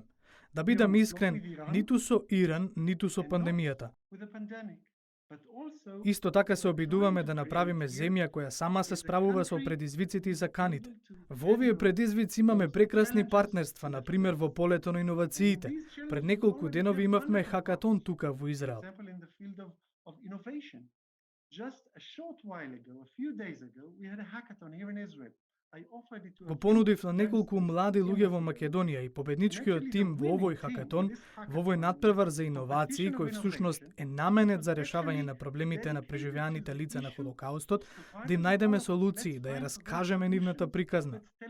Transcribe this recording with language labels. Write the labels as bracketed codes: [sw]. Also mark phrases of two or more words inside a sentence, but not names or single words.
[mk] Да бидам искрен, ниту со Иран, ниту со пандемијата. Исто така се обидуваме да направиме земја која сама се справува со предизвиците и заканите. Во овие предизвици имаме прекрасни партнерства, на пример во полето на иновациите. Пред неколку денови имавме хакатон тука во Израел. [en] Of innovation. Just a short while ago, a few days ago, we had a hackathon here in Israel. [mk] Го понудив на неколку млади луѓе во Македонија и победничкиот тим во овој хакатон, во овој надпревар за иновации, кој всушност е наменет за решавање на проблемите на преживеаните лица на Холокаустот, да им најдеме солуции, да ја раскажеме нивната приказна.